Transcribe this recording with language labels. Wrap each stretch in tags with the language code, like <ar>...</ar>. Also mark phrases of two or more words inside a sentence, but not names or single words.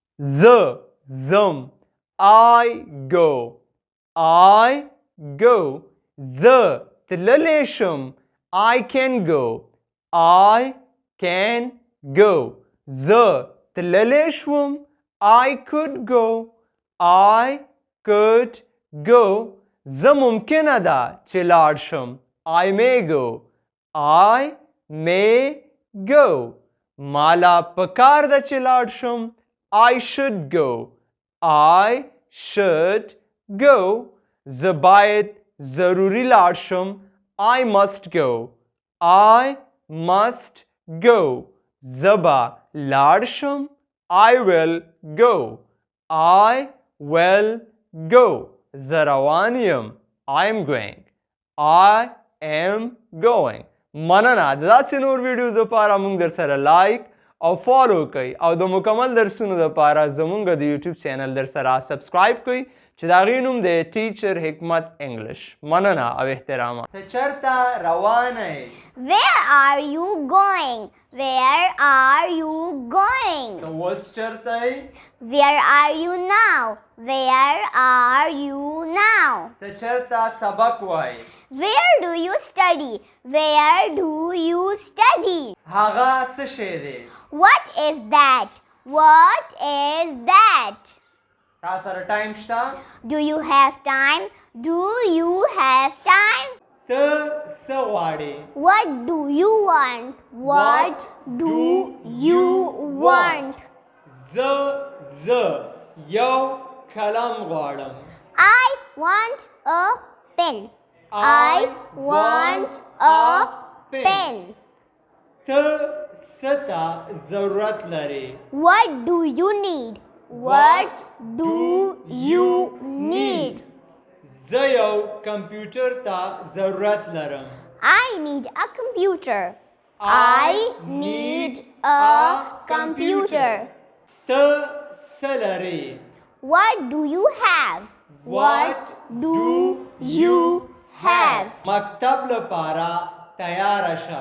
<en>زم I go</en> <ps>تللی شم</ps> <en>I can go</en> <ps>تللی شوم</ps> <en>I could go</en> <ps>زه ممکنه ده چې لاړ شم</ps> <en>I may go</en> <ps>مالا پکار ده چې لاړ شم</ps> <en>I should go</en> <ps>زه باید ضروري لاړ شم</ps> <en>I must go</en> <ps>زه به لاړ شم</ps> <en>I will</en> <ps>go زه روان یم</ps> <en>I am going</en> <ps>مننه د داسې نور ویډیوز لپاره موږ در سره لایک او فالو کوئ او د مکمل درسونو لپاره زمونږ د یوټیوب چینل در سره سبسکرایب کوئ چې د هغې نوم دی ټیچر حکمت انګلش مننه او احترامات ته چیرته روانه یې</ps> <en>Where are you going? Where are you going?</en> <ps>ته اوس چیرته یې</ps> <en>Where are you now? Where are you now?</en> <ps>ته چیرته سبق وایې</ps> <en>Where do you study? Where do you study?</en> <ps>هغه څه شی دی</ps> <en>What is that? What is that?</en> <ps>تا سره ټایم شته</ps> <en>Do you have time? Do you have time?</en> <ps>ته څه غواړې</ps> <en>What do you want? What do you want?</en> <ps>زه یو قلم غواړم</ps> <en>I want a pen. I want a pen.</en> <ps>ته څه ته ضرورت لرې</ps> <en>What do you need? What do you need?</en> <ps>زه یو کمپیوټر ته ضرورت لرم</ps> <en>I need a computer. I need a computer.</en> <ps>ته څه لرې</ps> <en>What do you have? What do you have?</en> <ps>مکتب لپاره تیاره شه</ps>